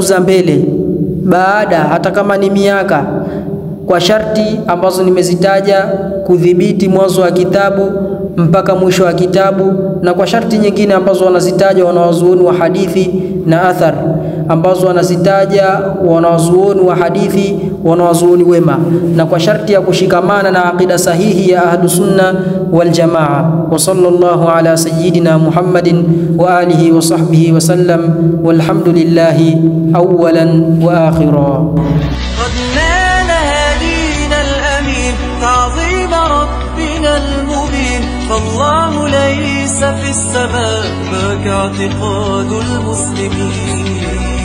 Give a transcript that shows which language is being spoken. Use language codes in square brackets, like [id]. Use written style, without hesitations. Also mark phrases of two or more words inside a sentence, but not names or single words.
[sw] za mbele baada, hata kama ni miaka, kwa sharti ambazo nimezitaja, kudhibiti mwanzo wa kitabu mpaka mwisho wa kitabu, na kwa sharti nyingine ambazo wanazitaja wanawazuoni wa hadithi na athar, ambazo wanazitaja wanawazuoni wa hadithi, wanawazuoni wema, na kwa sharti ya kushikamana na aqida sahihi ya Ahlus Sunna wal Jamaa. [ar] وصلى الله على سيدنا محمد وعلى آله وصحبه وسلم والحمد لله أولا وآخرا. تعظيم ربنا المبين، فالله ليس في السماء ذاك اعتقاد المسلمين.